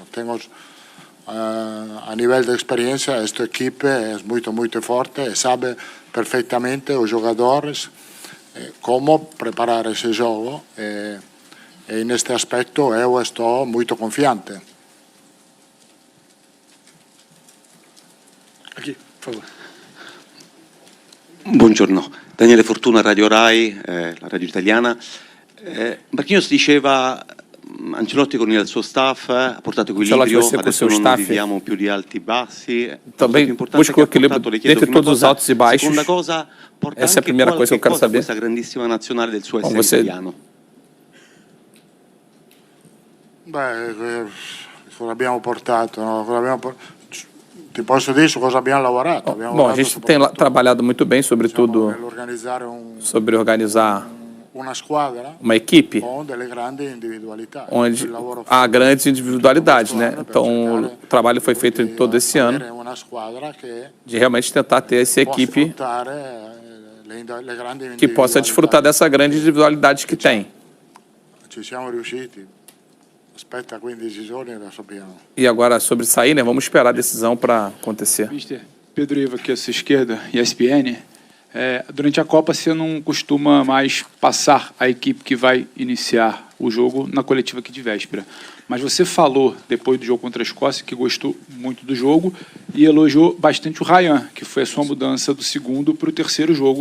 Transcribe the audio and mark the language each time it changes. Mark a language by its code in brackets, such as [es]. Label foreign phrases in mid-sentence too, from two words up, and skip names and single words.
[pt] Temos, a nível de experiência, esta equipe é muito, muito forte e sabe perfeitamente os jogadores como preparar esse jogo. E neste aspecto eu estou muito confiante. Aqui, por favor. [it] Buongiorno, Daniele Fortuna, Radio Rai, la radio italiana. Marquinhos diceva, Ancelotti con il suo staff ha portato equilibrio, adesso non viviamo più di alti e bassi. [pt] Também busca o equilíbrio dentre todos os altos e baixos. Essa é a primeira coisa que eu quero saber. [it] Questa grandissima nazionale del suo Como essere você italiano. Cosa abbiamo portato? No? Ti posso dire su cosa abbiamo lavorato. [pt] Bom, a gente tem trabalhado muito bem, sobretudo sobre organizar uma equipe onde há grandes individualidades, né? Então, o trabalho foi feito todo esse ano de realmente tentar ter essa equipe que possa desfrutar dessa grande individualidade que tem. [it] Ci siamo riusciti. Aspetta 15 giorni e lo sappiamo. [pt] E agora, sobre sair, né? Vamos esperar a decisão para acontecer. Mister, Pedro Iva, aqui à sua esquerda, ESPN. Durante a Copa, você não costuma mais passar a equipe que vai iniciar o jogo na coletiva aqui de véspera. Mas você falou, depois do jogo contra a Escócia, que gostou muito do jogo e elogiou bastante o Ryan, que foi a sua mudança do segundo para o terceiro jogo.